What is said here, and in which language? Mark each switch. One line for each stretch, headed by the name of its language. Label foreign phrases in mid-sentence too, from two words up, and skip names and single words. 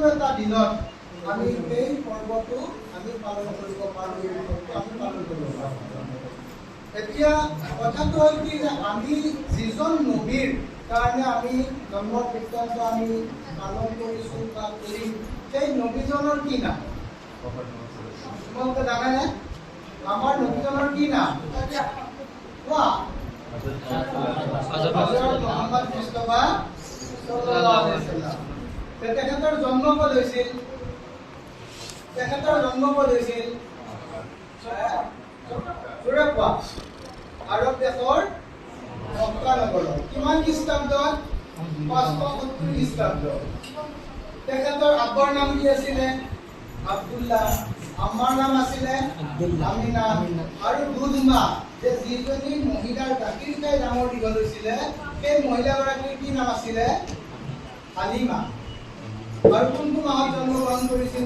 Assamese: এটা দিনত আমি এই পৰ্বটো আমি পালন কৰিব পাৰোঁ এই উৎসৱটো আমি পালন কৰিব পাৰোঁ এতিয়া কথাটো হ'ল কি যে আমি যিজন নবীৰ কাৰণে আমি জন্ম বৃত্তান্ত আমি পালন কৰিছোঁ বা কৰিম সেই নবীজনৰ কি নাম তোমালোকে জানানে আমাৰ নবীজনৰ কি নাম কোৱা হযৰত মুহাম্মদ মুস্তাফা
Arabic: صلى الله عليه وسلم
Assamese: তেখেতৰ জন্ম ক'ত হৈছিল আৰব দেশৰ মক্কা নগৰত কিমান খ্ৰীষ্টাব্দত 570 খ্ৰীষ্টাব্দ তেখেতৰ আব্বৰ নাম কি আছিলে আব্দুল্লাহ আম্মাৰ নাম আছিলে আমিনা আৰু দুধমা যে যিজনী মহিলাৰ গাখীৰ খাই ডাঙৰ দীঘল হৈছিলে সেই মহিলাগৰাকীৰ কি নাম আছিলে হালিমা আৰু কোনটো মাহত জন্মগ্ৰহণ কৰিছিলে?